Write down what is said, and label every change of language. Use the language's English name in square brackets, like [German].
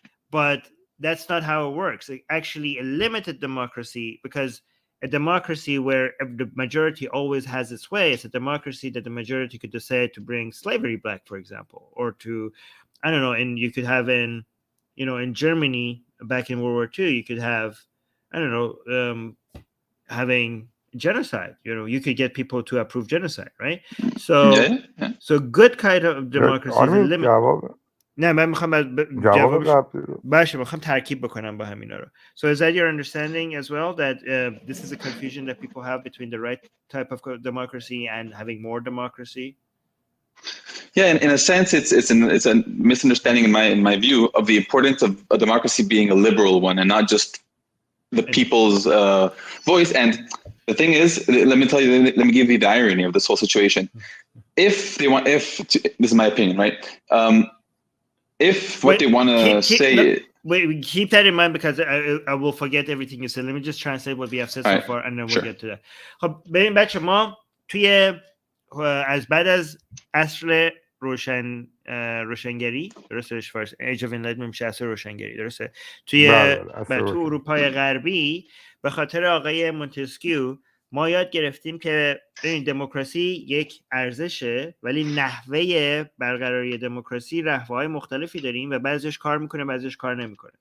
[English] But that's not how it works. Actually, a limited democracy, because a democracy where the majority always has its way, it's a democracy that the majority could decide to bring slavery back, for example, or to, I don't know, and you could have in Germany back in World War II, you could have, I don't know, having genocide. You could get people to approve genocide, right? So, so good kind of democracy is a limit. [Persian] نه من میخوام باشه میخوام ترکیب بکنم با همینا رو. [English] So is that your understanding as well, that this is a confusion that people have between the right type of democracy and having more democracy? Yeah, in a sense, it's a misunderstanding in my view of the importance of a democracy being a liberal one and not just the people's voice. And the thing is, let me give you the irony of this whole situation. If this is my opinion, right? If what they want to say... Wait, keep that in mind, because I will forget everything you said. Let me just translate what we have said so far, and then we'll get to that. [Persian] خب ببین بچه، ما توی از بعد از عصر روشنگری، درسته؟ [English] Age of Enlightenment [Persian] میشه عصر روشنگری، درسته؟ تو اروپای غربی به خاطر آقای مونتسکیو ما یاد گرفتیم که این دموکراسی یک ارزشه، ولی نحوه برقراری دموکراسی نحوه‌های مختلفی داریم و بعضیش کار میکنه، بعضیش کار نمیکنه.